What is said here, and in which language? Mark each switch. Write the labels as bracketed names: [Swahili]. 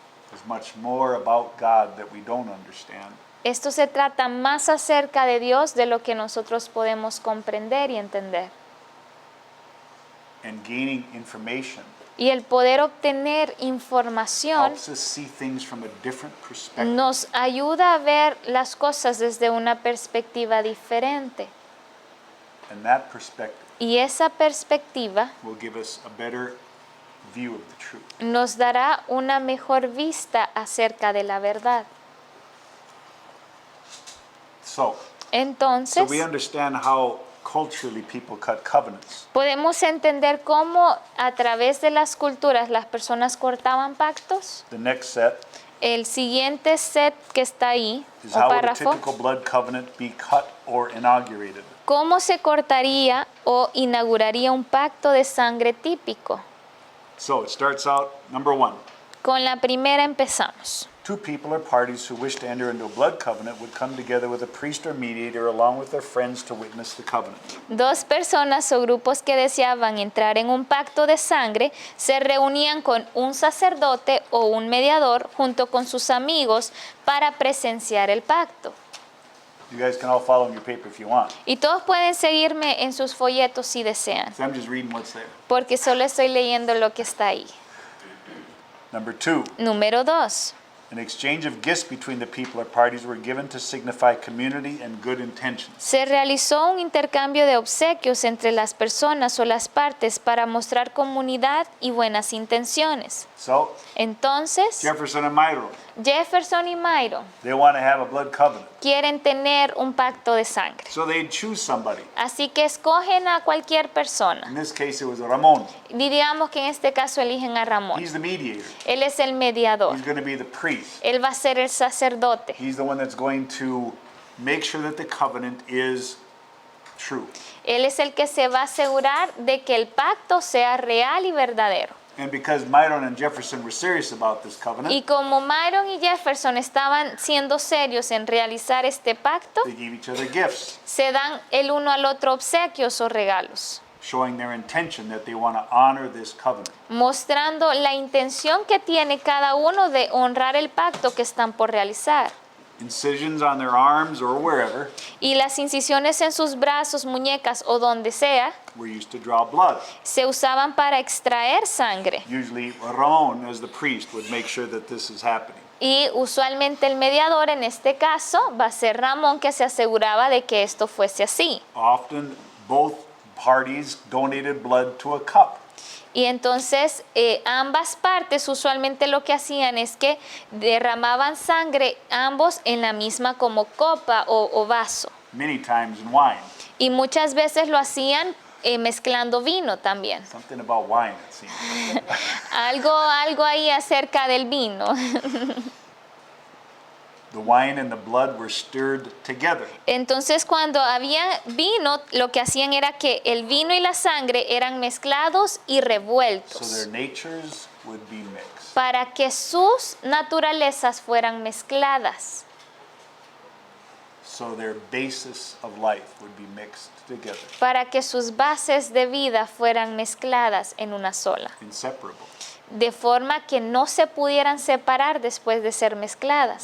[English] There's much more about God that we don't understand. [Spanish] Esto se trata más acerca de Dios de lo que nosotros podemos comprender y entender. [English] And gaining information [Spanish] Y el poder obtener información [English] helps us see things from a different perspective. [Spanish] nos ayuda a ver las cosas desde una perspectiva diferente. [English] And that perspective [Spanish] Y esa perspectiva [English] will give us a better view of the truth. [Spanish] nos dará una mejor vista acerca de la verdad. [English] So [Spanish] Entonces, [English] we understand how culturally people cut covenants. [Spanish] podemos entender cómo a través de las culturas las personas cortaban pactos. [English] The next set [Spanish] El siguiente set que está ahí, [English] is [Spanish] o [English] how would a [Spanish] párrafo, [English] typical blood covenant be cut or inaugurated. [Spanish] ¿cómo se cortaría o inauguraría un pacto de sangre típico? [English] So it starts out, number 1. [Spanish] Con la primera empezamos. [English] Two people or parties who wish to enter into a blood covenant would come together with a priest or mediator along with their friends to witness the covenant. [Spanish] Dos personas o grupos que deseaban entrar en un pacto de sangre se reunían con un sacerdote o un mediador junto con sus amigos para presenciar el pacto. [English] You guys can all follow in your paper if you want. [Spanish] Y todos pueden seguirme en sus folletos si desean, [English] So I'm just reading what's there. [Spanish] porque solo estoy leyendo lo que está ahí. [English] Number 2. [Spanish] Número 2. [English] An exchange of gifts between the people or parties were given to signify community and good intentions. [Spanish] Se realizó un intercambio de obsequios entre las personas o las partes para mostrar comunidad y buenas intenciones. [English] So [Spanish] Entonces, [English] Jefferson and Myron, [Spanish] Jefferson y Myron [English] they want to have a blood covenant. [Spanish] quieren tener un pacto de sangre. [English] So they choose somebody. [Spanish] Así que escogen a cualquier persona. [English] In this case, it was Ramon. [Spanish] Diríamos que en este caso eligen a Ramón. [English] He's the mediator. [Spanish] Él es el mediador. [English] He's going to be the priest. [Spanish] Él va a ser el sacerdote. [English] He's the one that's going to make sure that the covenant is true. [Spanish] Él es el que se va a asegurar de que el pacto sea real y verdadero. [English] And because Myron and Jefferson were serious about this covenant, [Spanish] Y como Myron y Jefferson estaban siendo serios en realizar este pacto, [English] they gave each other gifts, [Spanish] se dan el uno al otro obsequios o regalos, [English] showing their intention that they want to honor this covenant. [Spanish] mostrando la intención que tiene cada uno de honrar el pacto que están por realizar. [English] Incisions on their arms or wherever [Spanish] Y las incisiones en sus brazos, muñecas o donde sea, [English] were used to draw blood. [Spanish] se usaban para extraer sangre. [English] Usually Ramon, as the priest, would make sure that this is happening. [Spanish] Y usualmente el mediador en este caso va a ser Ramón, que se aseguraba de que esto fuese así. [English] Often both parties donated blood to a cup. [Spanish] Y entonces ambas partes usualmente lo que hacían es que derramaban sangre ambos en la misma como copa o vaso. [English] Many times in wine. [Spanish] Y muchas veces lo hacían mezclando vino también. [English] Something about wine, it seems. [Spanish] Algo ahí acerca del vino. [English] The wine and the blood were stirred together. [Spanish] Entonces cuando había vino, lo que hacían era que el vino y la sangre eran mezclados y [English] So [Spanish] revueltos [English] their natures would be mixed. [Spanish] para que sus naturalezas fueran mezcladas, [English] So their basis of life would be mixed together, [Spanish] para que sus bases de vida fueran mezcladas en una sola, [English] inseparable. [Spanish] de forma que no se pudieran separar después de ser mezcladas.